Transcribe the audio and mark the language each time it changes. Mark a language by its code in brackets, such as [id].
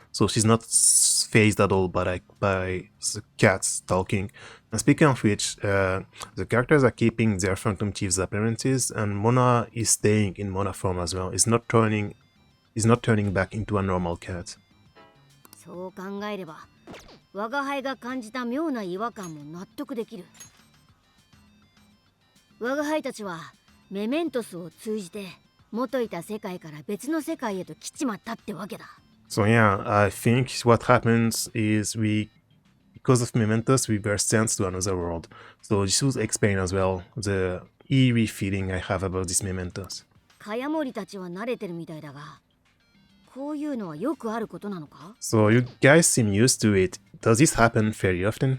[en] So she's not phased at all by the cats talking. And speaking of which, the characters are keeping their Phantom Chief's appearances, and Mona is staying in Mona form as well. Is not turning back into a normal cat. [ja] そう考えれば、我が輩が感じた妙な違和感も納得できる。我が輩たちはメメントスを通じて元いた世界から別の世界へと来ちまったってわけだ。 [en] So yeah, I think what happens is because of Mementos, we were sent to another world. So this would explain as well the eerie feeling I have about this Mementos. [ja] 茅森たちは慣れてるみたいだが、こういうのはよくあることなのか？ [en] So you guys seem used to it. Does this happen very often?